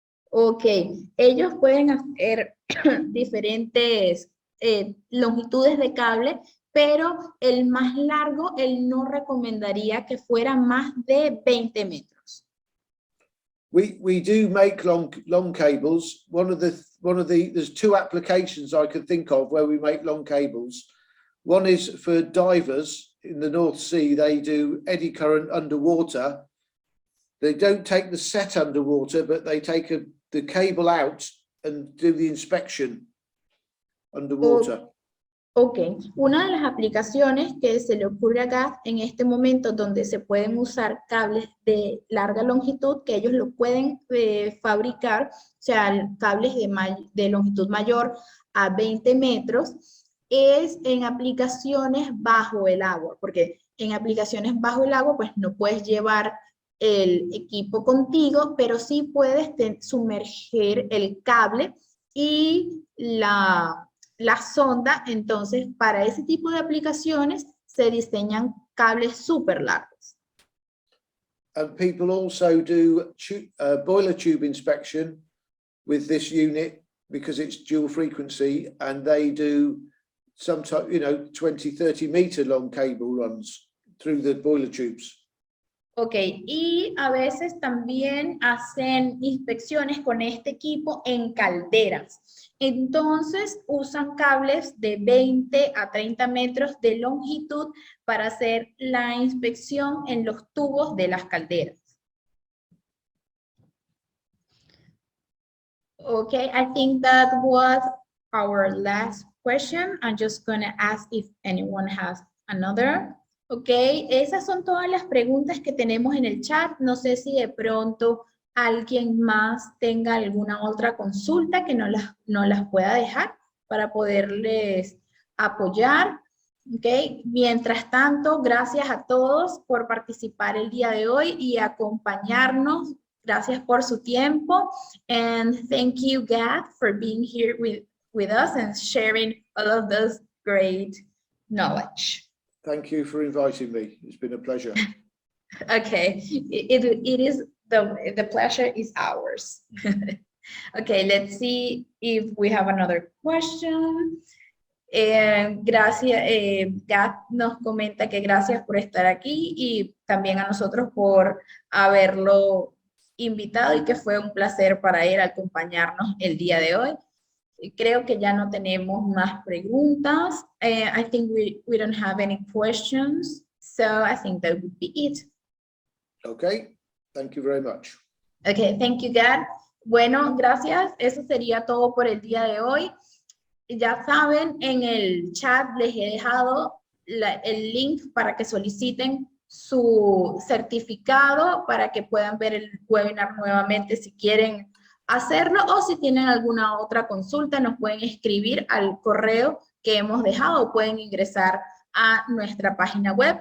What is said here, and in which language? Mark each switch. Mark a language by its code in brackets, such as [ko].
[es] Ok, ellos pueden hacer diferentes longitudes de cable, pero el más largo, él no recomendaría que fuera más de 20 metros. [en] We do make long cables. There's two applications I could think of where we make long cables. One is for divers in the North Sea. They do eddy current underwater. They don't take the set underwater, but they take the cable out and do the inspection underwater. [es] Ok, una de las aplicaciones que se le ocurre acá en este momento donde se pueden usar cables de larga longitud, que ellos lo pueden fabricar, o sea, cables de longitud mayor a 20 metros, es en aplicaciones bajo el agua, porque en aplicaciones bajo el agua pues no puedes llevar el equipo contigo, pero sí puedes sumergir el cable y la sonda. Entonces, para ese tipo de aplicaciones se diseñan cables súper largos. [en] And people also do boiler tube inspection with this unit because it's dual frequency, and they do sometimes, 20, 30 meter long cable runs through the boiler tubes. [es] Ok, y a veces también hacen inspecciones con este equipo en calderas. Entonces usan cables de 20 a 30 metros de longitud para hacer la inspección en los tubos de las calderas. [en] Okay, I think that was our last question. I'm just going to ask if anyone has another. [es] Ok, esas son todas las preguntas que tenemos en el chat. No sé si de pronto alguien más tenga alguna otra consulta que no las pueda dejar para poderles apoyar. Ok, mientras tanto, gracias a todos por participar el día de hoy y acompañarnos. Gracias por su tiempo. [en] And thank you, Gad, for being here with us and sharing all of this great knowledge. Thank you for inviting me. It's been a pleasure. Okay, it is the pleasure is ours. Okay, let's see if we have another question. [es] Gracias, Gad nos comenta que gracias por estar aquí y también a nosotros por haberlo invitado y que fue un placer para él acompañarnos el día de hoy. Creo que ya no tenemos más preguntas. [en] I think we don't have any questions. So I think that would be it. Okay, thank you very much. Okay, thank you, Gad. [es] Bueno, gracias. Eso sería todo por el día de hoy. Ya saben, en el chat les he dejado el link para que soliciten su certificado para que puedan ver el webinar nuevamente si quieren hacerlo, o si tienen alguna otra consulta nos pueden escribir al correo que hemos dejado o pueden ingresar a nuestra página web.